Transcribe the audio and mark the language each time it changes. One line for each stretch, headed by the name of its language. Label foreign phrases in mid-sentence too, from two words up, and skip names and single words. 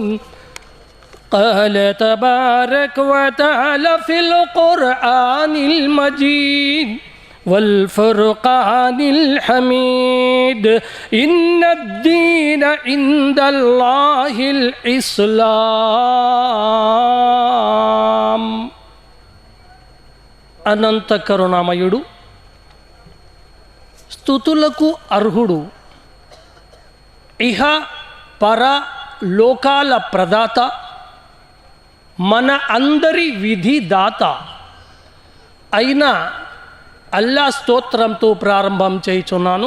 Arabic: قال تبارك وتعالى في القرآن المجيد والفرقان الحميد إن الدين عند الله الإسلام.
Telugu: అనంత కరుణామయుడు, స్తుతులకు అర్హుడు, ఇహ పర లోకాల ప్రదాత, మన అందరి విధిదాత అయిన అల్లా స్తోత్రంతో ప్రారంభం చేయుచున్నాను.